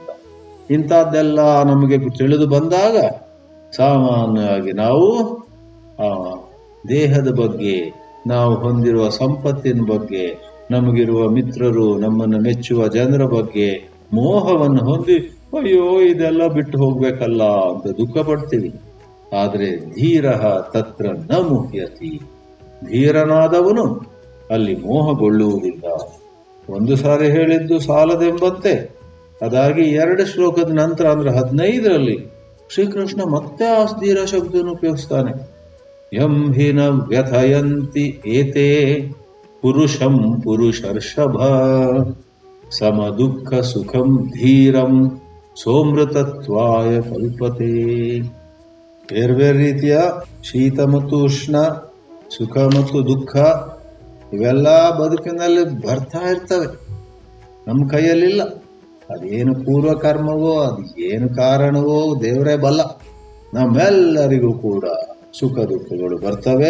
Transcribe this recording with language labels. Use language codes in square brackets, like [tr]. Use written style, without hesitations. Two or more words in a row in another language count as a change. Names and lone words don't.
[kn] ಇಂಥದ್ದೆಲ್ಲ ನಮಗೆ ತಿಳಿದು ಬಂದಾಗ ಸಾಮಾನ್ಯವಾಗಿ ನಾವು ಆ ದೇಹದ ಬಗ್ಗೆ, ನಾವು ಹೊಂದಿರುವ ಸಂಪತ್ತಿನ ಬಗ್ಗೆ, ನಮಗಿರುವ ಮಿತ್ರರು, ನಮ್ಮನ್ನು ಮೆಚ್ಚುವ ಜನರ ಬಗ್ಗೆ ಮೋಹವನ್ನು ಹೊಂದಿ ಅಯ್ಯೋ ಇದೆಲ್ಲ ಬಿಟ್ಟು ಹೋಗ್ಬೇಕಲ್ಲ ಅಂತ ದುಃಖ ಪಡ್ತೀವಿ. [sa] ಆದ್ರೆ ಧೀರ ತತ್ರ ನ ಮುಹ್ಯತಿ, [kn] ಧೀರನಾದವನು ಅಲ್ಲಿ ಮೋಹಗೊಳ್ಳುವುದಿಲ್ಲ. ಒಂದು ಸಾರಿ ಹೇಳಿದ್ದು ಸಾಲದೆಂಬಂತೆ ಅದಾಗಿ 2 ಶ್ಲೋಕದ ನಂತರ ಅಂದ್ರೆ 15ರಲ್ಲಿ ಶ್ರೀಕೃಷ್ಣ ಮತ್ತೆ ಆ ಧೀರ ಶಬ್ದವನ್ನು ಉಪಯೋಗಿಸ್ತಾನೆ. [sa] ಯಂ ಹಿನ ವ್ಯಥಯಂತಿ ಏತೆ ಪುರುಷಂ ಪುರುಷರ್ಷಭ ಸಮ ದುಃಖ ಸುಖಂ ಧೀರಂ ಸೋಮೃತತ್ವಾಯ ಕಲ್ಪತೆ. [kn] ಬೇರೆ ರೀತಿಯ ಶೀತ ಮತ್ತು ಉಷ್ಣ, ಸುಖ ಮತ್ತು ದುಃಖ ಇವೆಲ್ಲ ಬದುಕಿನಲ್ಲಿ ಬರ್ತಾ ಇರ್ತವೆ, ನಮ್ಮ ಕೈಯಲ್ಲಿಲ್ಲ. ಅದೇನು ಪೂರ್ವ ಕರ್ಮವೋ, ಅದು ಏನು ಕಾರಣವೋ ದೇವರೇ ಬಲ್ಲ. ನಮ್ಮೆಲ್ಲರಿಗೂ ಕೂಡ ಸುಖ ದುಃಖಗಳು ಬರ್ತವೆ.